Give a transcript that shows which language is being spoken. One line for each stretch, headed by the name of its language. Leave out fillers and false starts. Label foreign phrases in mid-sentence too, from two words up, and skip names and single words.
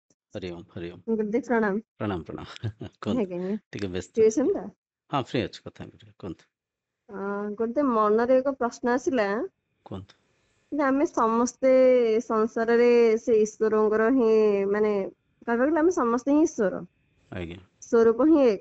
Hindi: हरि ओम हरि ओम। गुरुदेव प्रणाम। प्रणाम प्रणाम कुहतु
Odia: ଆଜ୍ଞା ଟିକେ ବ୍ୟସ୍ତ ଫ୍ରି ଥିଲି। ଅଛନ୍ତି ତ? हाँ फ्री ଅଛି କଥା ହେଇପାରିବେ କୁହନ୍ତୁ ଗୁରୁଦେବ ମନରେ ଏକ ପ୍ରଶ୍ନ ଆସିଲା କୁହନ୍ତୁ। ଯେ ଆମେ ସମସ୍ତେ ସଂସାରରେ ସେ ଈଶ୍ୱରଙ୍କର ହିଁ ମାନେ କହିବାକୁ ଗଲେ ଆମେ ସମସ୍ତେ ହିଁ ଈଶ୍ୱର ଆଜ୍ଞା ସ୍ୱରୂପ ହିଁ ଏକ।